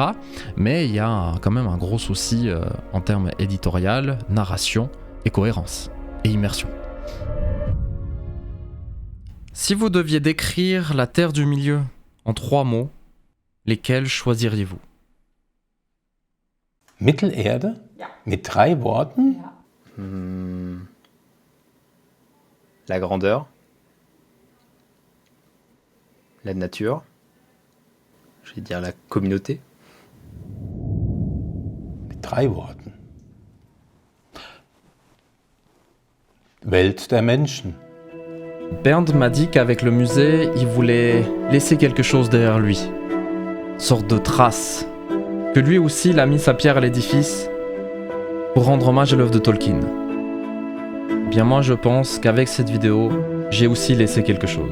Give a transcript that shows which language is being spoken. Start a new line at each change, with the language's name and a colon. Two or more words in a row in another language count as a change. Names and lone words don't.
French: Mais il y a quand même un gros souci en termes éditorial, narration et cohérence, et immersion. Si vous deviez décrire la Terre du Milieu en 3 mots, lesquels choisiriez-vous?
German: Mittelerde? Mit 3 Worten?
French: La grandeur, la nature, je vais dire la communauté.
German: Mit 3 Worten. Welt der Menschen.
French: Bernd m'a dit qu'avec le musée, il voulait laisser quelque chose derrière lui. Sorte de trace. Que lui aussi, il a mis sa pierre à l'édifice pour rendre hommage à l'œuvre de Tolkien. Bien moi, je pense qu'avec cette vidéo, j'ai aussi laissé quelque chose.